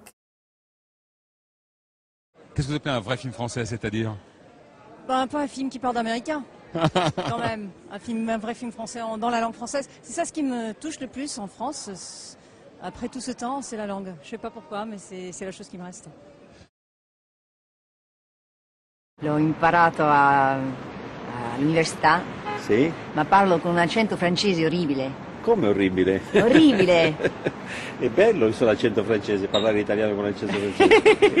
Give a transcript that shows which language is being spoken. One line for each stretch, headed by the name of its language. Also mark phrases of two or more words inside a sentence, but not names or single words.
French: Qu'est-ce que vous appelez un vrai film français, c'est-à-dire? Ben, pas un film qui parle d'américain, quand même. Un vrai film français dans la langue française. C'est ça ce qui me touche le plus en France. Après tout ce temps, c'est la langue. Je ne sais pas pourquoi, mais c'est la chose qui me reste.
Italian: L'ho imparato all'università, sì? Ma parlo con un accento francese orribile. Come orribile? Orribile! È bello l'accento francese, parlare italiano con l'accento francese.